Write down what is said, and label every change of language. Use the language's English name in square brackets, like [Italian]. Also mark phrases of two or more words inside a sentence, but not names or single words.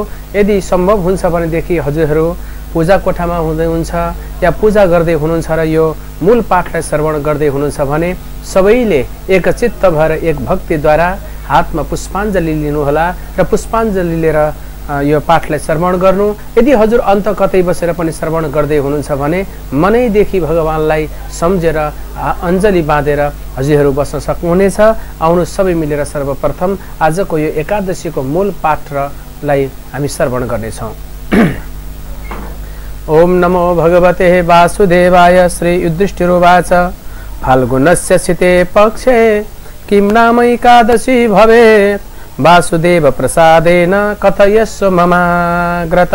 [Nepali] यदि सम्भव हुन्छ भनेदेखि हजुरहरू पूजा कोठामा हुनुहुन्छ या पूजा गर्दै हुनुहुन्छ र यो मूल पाठलाई श्रवण गर्दै हुनुहुन्छ भने सबैले एकचित्त भएर एक भक्तिद्वारा हातमा पुष्पाञ्जली लिनुहोला र पुष्पाञ्जली लिएर यो पाठलाई श्रवण गर्नु। यदि हजुर अन्त कतै बसेर पनि श्रवण गर्दै हुनुहुन्छ भने मनैदेखि भगवानलाई सम्झेर अञ्जली बाँधेर हजुरहरू बस्न सक्नुहुनेछ। आउनु सबै मिलेर सर्वप्रथम आजको यो एकादशीको मूल पाठलाई हामी श्रवण गर्नेछौँ। [Sanskrit] ओम नमो भगवते वासुदेवाय। श्री युधिष्ठिरोवाच फाल्गुनस्य शिते पक्षे किं नाम एकादशी भवेत् वासुदेव प्रसादेन कथयस्व ममाग्रतः।